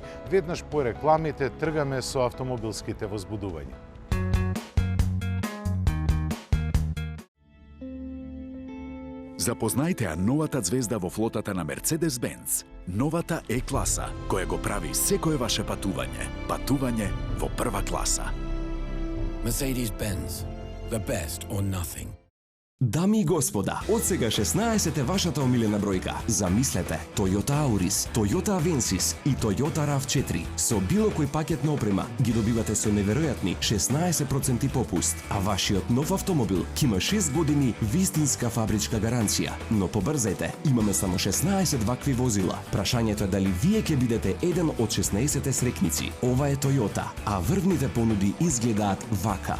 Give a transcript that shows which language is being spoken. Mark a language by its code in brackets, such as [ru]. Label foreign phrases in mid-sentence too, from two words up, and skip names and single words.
[mk] Веднаш по рекламите тргаме со автомобилските возбудувања. Запознајте ја новата звезда во флотата на Mercedes-Benz. Новата Е-класа, која го прави секое ваше патување. Патување во прва класа. [en] Mercedes-Benz. The best or nothing. [mk] Дами и господа, од сега 16 е вашата омилена бројка. Замислете, Toyota Auris, Toyota Avensis и Toyota RAV4 со било кој пакет на опрема ги добивате со неверојатни 16% попуст, а вашиот нов автомобил ќе има 6 години вистинска фабричка гаранција. Но побрзајте, имаме само 16 вакви возила. Прашањето е дали вие ќе бидете еден од 16 срекници. Ова е Toyota, а врвните понуди изгледаат вака.